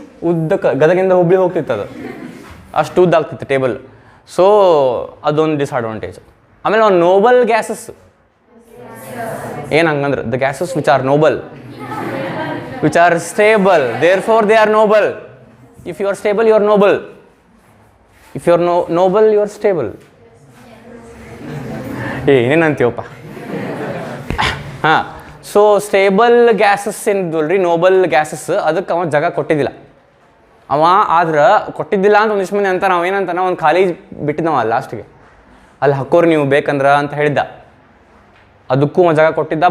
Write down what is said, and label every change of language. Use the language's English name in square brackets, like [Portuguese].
[Kannada] ಉದ್ದಕ್ಕೆ ಗದಗಿಂದ ಹುಬ್ಳಿ ಹೋಗ್ತಿತ್ತು ಅದು, ಅಷ್ಟು ಉದ್ದ ಆಗ್ತಿತ್ತು ಟೇಬಲ್. ಸೊ ಅದೊಂದು ಡಿಸ್ಅಡ್ವಾಂಟೇಜ್. ಆಮೇಲೆ ಒಂದು ನೋಬಲ್ ಗ್ಯಾಸಸ್ ಏನು ಹಂಗಂದ್ರೆ, [English] The gases which are noble, which are stable, therefore they are noble. If you are stable, you are noble. If you are noble, you are stable. [Kannada] ಏನೇನಂತೀವಪ್ಪ? ಹಾಂ, so stable gases ಏನಿದ್ವಲ್ರಿ, Nobel gases, ಅದಕ್ಕೆ ಅವ ಜಾಗ ಕೊಟ್ಟಿದ್ದಿಲ್ಲ. ಅವ ಆದ್ರೆ ಕೊಟ್ಟಿದ್ದಿಲ್ಲ ಅಂತ ಒಂದಿಷ್ಟು ಮಂದಿ ಅಂತ ನಾವು ಏನಂತ ಒಂದು ಖಾಲಿ ಬಿಟ್ಟಿದ್ದವ ಲಾಸ್ಟಿಗೆ, ಅಲ್ಲಿ ಹಾಕೋರು ನೀವು ಬೇಕಂದ್ರೆ ಅಂತ ಹೇಳಿದ್ದ. ಅದಕ್ಕೂ ಒಂದು ಜಾಗ ಕೊಟ್ಟಿದ್ದ.